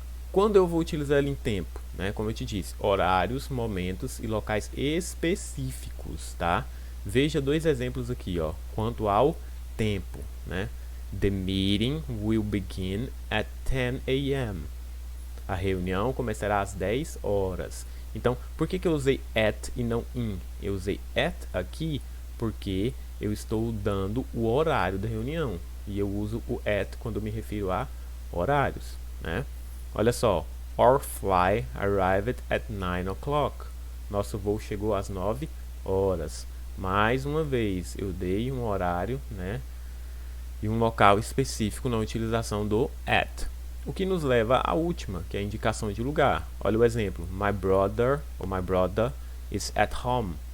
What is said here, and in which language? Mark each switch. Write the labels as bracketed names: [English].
[Portuguese] Quando eu vou utilizar ele em tempo, né? Como eu te disse, horários, momentos e locais específicos, tá? Veja dois exemplos aqui, ó, quanto ao tempo, né? [English] The meeting will begin at 10 a.m. [Portuguese] A reunião começará às 10 horas. Então, por que eu usei at e não in? Eu usei at aqui porque eu estou dando o horário da reunião. E eu uso o at quando me refiro a horários, né? Olha só. [English] Our flight arrived at 9 o'clock. [Portuguese] Nosso voo chegou às 9 horas. Mais uma vez, eu dei um horário, né? E um local específico na utilização do at. O que nos leva à última, que é a indicação de lugar. Olha o exemplo. [English] My brother is at home.